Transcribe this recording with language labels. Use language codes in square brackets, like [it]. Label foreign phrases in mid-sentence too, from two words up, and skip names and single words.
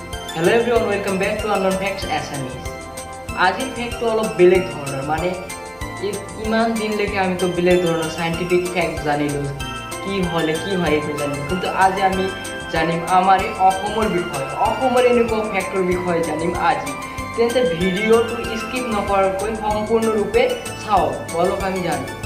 [en] Hello everyone welcome back to Unknown Facts SMEs. [as] আজিৰ ফ্যাক্টটো অলপ বেলেগ ধৰণৰ মানে ইমান দিন লৈকে আমি তো বেলেগ ধৰণৰ [en] scientific fact [as] জানিলো কি হলে কি হয় এইটো জানিলো, কিন্তু আজি আমি জানিম আমাৰ এই অসমৰ বিষয়ে, অসমৰ এনেকুৱা ফ্যাক্টৰ বিষয়ে জানিম আজি। তেন্তে ভিডিঅ'টো স্কিপ নকৰাকৈ সম্পূৰ্ণৰূপে চাওক, বলক আমি জানো।